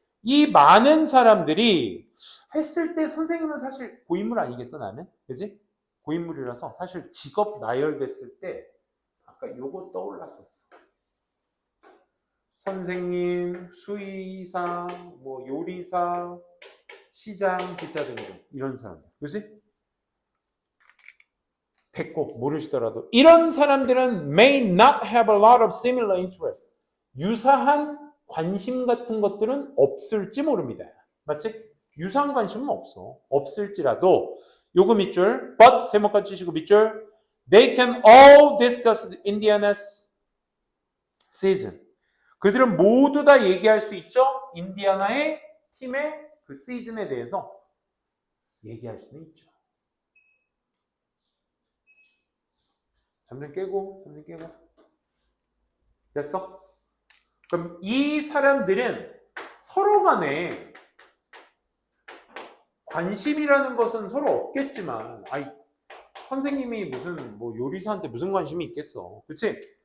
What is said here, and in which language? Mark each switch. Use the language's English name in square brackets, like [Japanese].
[Korean] 이 많은 사람들이 했을 때 선생님은 사실 고인물 아니겠어, 나는? 그치? 고인물이라서 사실 직업 나열됐을 때 아까 요거 떠올랐었어. 선생님, 수의사, 뭐 요리사, 시장, 기타 등등 이런 사람들. 그치? 됐고 모르시더라도 이런 사람들은 [English] may not have a lot of similar interest. [Korean] 유사한 관심 같은 것들은 없을지 모릅니다. 맞지? 유사한 관심은 없어. 없을지라도 요거 밑줄 but 세모까지 치시고 밑줄 [English] they can all discuss Indiana's season. [Korean] 그들은 모두 다 얘기할 수 있죠. 인디애나의 팀의 그 시즌에 대해서 얘기할 수는 있죠. 잠 좀 깨고. 됐어? 그럼 이 사람들은 서로 간에 관심이라는 것은 서로 없겠지만, 선생님이 무슨 뭐 요리사한테 무슨 관심이 있겠어. 그치?